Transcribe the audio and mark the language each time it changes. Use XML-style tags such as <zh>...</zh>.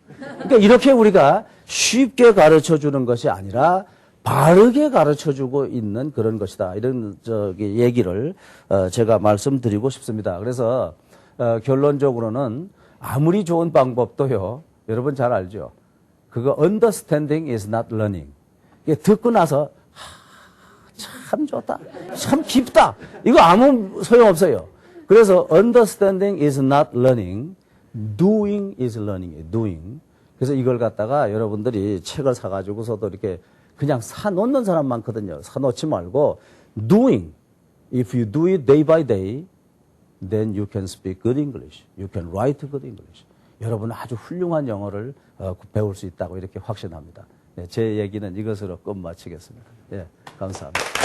<ko>그러니까 이렇게 우리가 쉽게 가르쳐 주는 것이 아니라 바르게 가르쳐주고 있는 그런 것이다. 이런 얘기를 제가 말씀드리고 싶습니다. 그래서 결론적으로는 아무리 좋은 방법도요. 여러분 잘 알죠? 그거</ko> <en>understanding is not learning.</en> <ko>이게 듣고 나서 참 좋다. 참 깊다. 이거 아무 소용없어요. 그래서</ko> <en>understanding is not learning. doing is learning. doing.</en> <ko>그래서 이걸 갖다가 여러분들이 책을 사가지고서도 이렇게 그냥 사놓는 사람 많거든요. 사놓지 말고</ko> <en>doing. If you do it day by day, then you can speak good English. You can write good English.</en> <ko>여러분은 아주 훌륭한 영어를 배울 수 있다고 이렇게 확신합니다. 네, 제 얘기는 이것으로 끝마치겠습니다. 예, 감사합니다.</ko>